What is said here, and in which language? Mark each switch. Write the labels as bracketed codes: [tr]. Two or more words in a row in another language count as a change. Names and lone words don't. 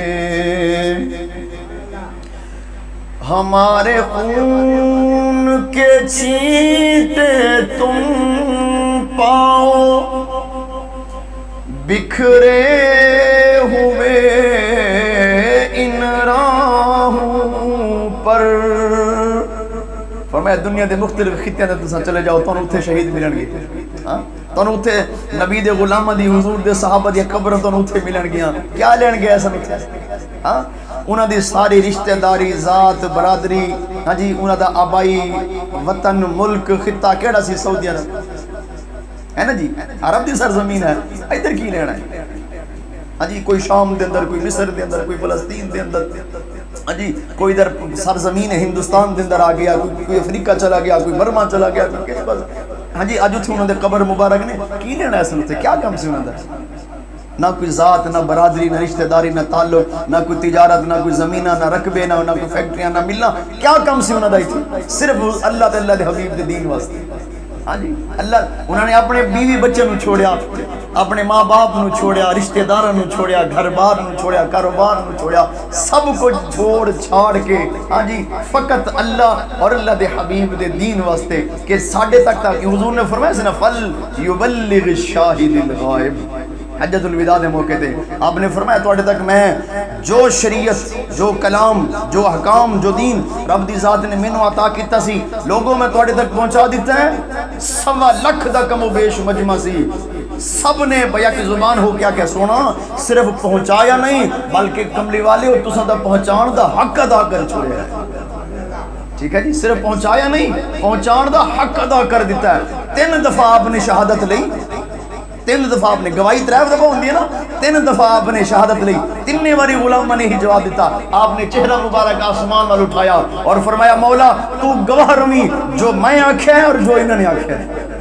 [ur] ہمارے خون کے چھینٹے تم پاؤ بکھرے ہوئے ان راہوں پر۔ [pa] فرمایا دنیا دے مختلف خطیاں تے تساں چلے جاؤ تانوں اتھے شہید ملن گے، تانوں اتھے نبی دے غلاماں دی حضور دے صحابہ دی قبر تانوں اتھے ملن گیاں۔ کیا لین گئے سن اتھے؟ انہاں دی ساری رشتہ داری ذات برادری، ہاں جی انہاں دا آبائی وطن ملک خطہ کیڑا سی؟ سعودی عرب ہے نا جی، عرب دی سرزمین ہے، ادھر کی لینا ہے؟ ہاں جی کوئی شام دے اندر، کوئی مصر دے اندر، کوئی فلسطین دے اندر، ہاں جی کوئی ادھر سرزمین ہندوستان دے اندر آ گیا، کوئی افریقہ چلا گیا، کوئی برما چلا گیا، ہاں جی اج اتھے انہاں دے قبر مبارک نے کی لینا ہے؟ سن کیا کم سی انہاں دا؟ نہ کوئی ذات، نہ برادری، نہ رشتہ داری، نہ تعلق، نہ کوئی تجارت، نہ کوئی زمینہ، نہ رقبے، نہ کوئی فیکٹریاں، نہ ملنا۔ کیا کم سی انہاں دا ایتھے؟ صرف اللہ تے اللہ دے حبیب دے دین واسطے۔ ہاں جی اللہ انہوں نے اپنے بیوی بچے نو چھوڑیا، اپنے ماں باپ نو چھوڑیا، رشتہ داراں نو چھوڑیا، گھر بار نو چھوڑیا، کاروبار نو چھوڑیا، سب کچھ چھوڑ چھاڑ کے ہاں جی فقط اللہ اور اللہ دے حبیب دے دین واسطے کہ ساڈے تک حضور نے فرمایا سی نا [ar] فل یبلغ الشاہد الغائب۔ [pa] حجۃ الوداع دے موقع تے آپ نے فرمایا تواڈے تک میں جو شریعت، جو کلام، جو احکام، جو دین رب دی ذات نے مینوں عطا کیتا سی لوگوں میں تواڈے تک پہنچا دیتا ہے۔ 1.25 لاکھ دا کم و بیش مجمع سی، سب نے بیا کی زبان ہو کیا سونا، صرف پہنچایا نہیں بلکہ کملی والے اور تساں دا پہنچان دا حق ادا کر چھوڑیا ہے۔ ٹھیک ہے جی، صرف پہنچایا نہیں، پہنچان دا حق ادا کر دیتا ہے۔ 3 دفعہ آپ نے شہادت لئی، 3 دفعہ آپ نے گواہی 3 دفعہ ہوندی ہے نا، 3 دفعہ آپ نے شہادت لئی، 3 باری غلامہ نے ہی جواب دیتا۔ آپ نے چہرہ مبارک آسمان وال اٹھایا اور فرمایا مولا تو گواہ رمی جو میں آکھیا ہے اور جو انہوں نے آکھیا ہے۔